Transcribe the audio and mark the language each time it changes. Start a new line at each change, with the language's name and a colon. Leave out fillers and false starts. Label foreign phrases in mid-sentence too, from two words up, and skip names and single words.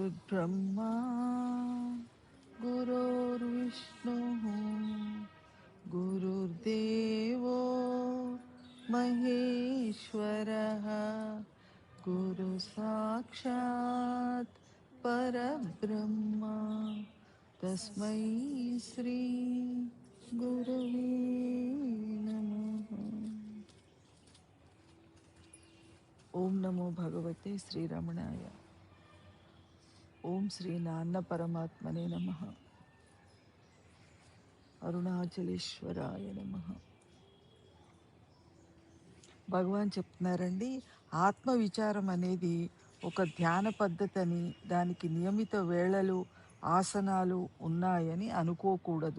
Sanskrit: ब्रह्मा गुरुर्विष्णुः गुरुर्देवो महेश्वरः गुरु साक्षात् परब्रह्म तस्मै श्री गुरवे नमः। ओम नमो भगवते श्री रमणाय। ఓం శ్రీ నాన్న పరమాత్మనే నమః. అరుణాచలేశ్వరాయ నమః.
Telugu: భగవాన్ చెప్తున్నారండి, ఆత్మ విచారం అనేది ఒక ధ్యాన పద్ధతి అని, దానికి నియమిత వేళలు ఆసనాలు ఉన్నాయని అనుకోకూడదు.